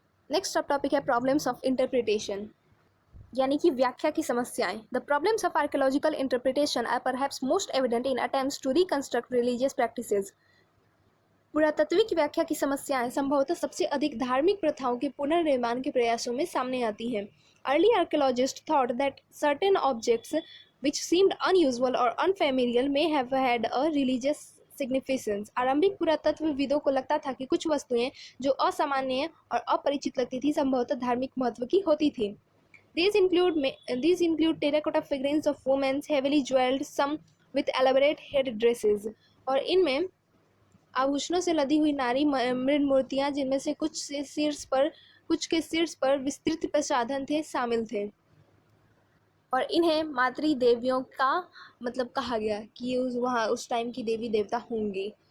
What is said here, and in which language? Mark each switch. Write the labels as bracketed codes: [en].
[hi] Next सब topic है [en] problems of interpretation, [hi] यानी कि व्याख्या की समस्याएं। [en] The problems of archaeological interpretation are perhaps most evident in attempts to reconstruct religious practices. [hi] पुरातात्विक व्याख्या की समस्याएं संभवतः सबसे अधिक धार्मिक प्रथाओं के पुनर्निर्माण के प्रयासों में सामने आती हैं। [en] Early archaeologists thought that certain objects which seemed unusual or unfamiliar may have had a religious significance. [hi] आरंभिक पुरातत्वविदों को लगता था कि कुछ वस्तुएं जो असामान्य और अपरिचित लगती थी संभवतः धार्मिक महत्व की होती थी। [en] These include terracotta figurines of women heavily jeweled, some with elaborate head dresses. [hi] और इनमें आभूषणों से लदी हुई नारी मृद मूर्तियां जिनमें से कुछ के शीर्ष पर विस्तृत प्रसाधन थे शामिल थे। और इन्हें मातृ देवियों का मतलब कहा गया कि वहाँ उस टाइम की देवी देवता होंगी।